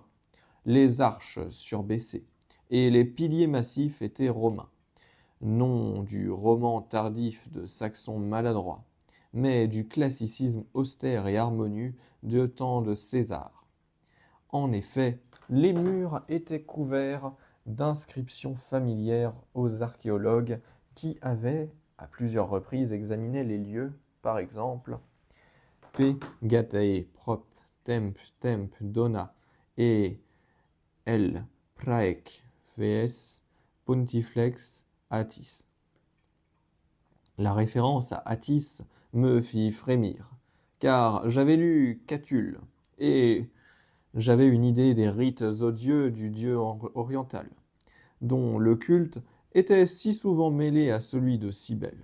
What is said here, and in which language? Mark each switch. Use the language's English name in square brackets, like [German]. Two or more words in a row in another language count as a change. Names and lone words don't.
[French] Les arches surbaissées et les piliers massifs étaient romains, non du roman tardif de Saxon maladroit, mais du classicisme austère et harmonieux de temps de César. En effet, les murs étaient couverts d'inscriptions familières aux archéologues qui avaient, à plusieurs reprises, examiné les lieux, par exemple, [Latin] P. Gatae, Prop, Temp, Dona et L. Praec, Vs, Pontiflex, Attis. [French] La référence à Attis me fit frémir, car j'avais lu Catulle, et j'avais une idée des rites odieux du dieu oriental, dont le culte était si souvent mêlé à celui de Cybèle.